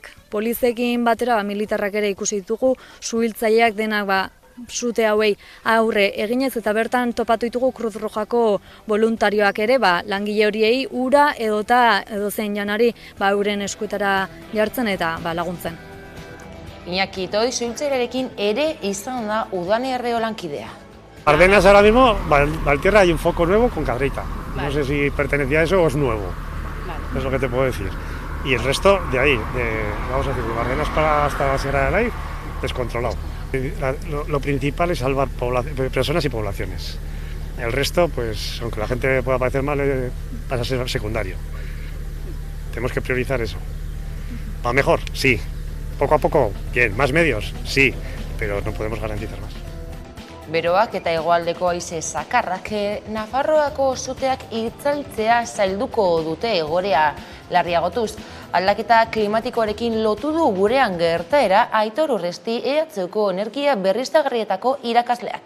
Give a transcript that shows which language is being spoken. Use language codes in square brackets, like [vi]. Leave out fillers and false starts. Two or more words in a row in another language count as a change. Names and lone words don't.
[eu] Poliziekin batera militarrak ere ikusi ditugu, suhiltzaileak denak sute hauei aurre eginez, eta bertan topatu ditugu Cruz Rojako voluntarioak ere, langile horiei ura edozein janari euren eskuetara jartzen eta laguntzen. Iñaki Toi suhiltzailearekin ere izan da Udane Arreo lankidea. [es] Ardenas ahora mismo, Valtierra hay un foco nuevo con Cabrita. No sé si pertenecía a eso o es nuevo. Es lo que te puedo decir. Y el resto de ahí, vamos a decir, de Ardenas hasta la Sierra de Alay, descontrolado. Lo principal es salvar personas y poblaciones. El resto, pues, aunque la gente pueda parecer mal, pasa a ser secundario. Tenemos que priorizar eso. ¿Va mejor? Sí. Poco a poco, bien. ¿Más medios? Sí. Pero no podemos garantizar más. [eu] Beroak eta hegoaldeko haize zakarrak Nafarroako suteak itzaltzea zailduko dute egoera larriagotuz. Aldaketa klimatikoarekin lotu du gurean gertaera Aitor Urresti EHUko energia berriztagarrietako irakasleak.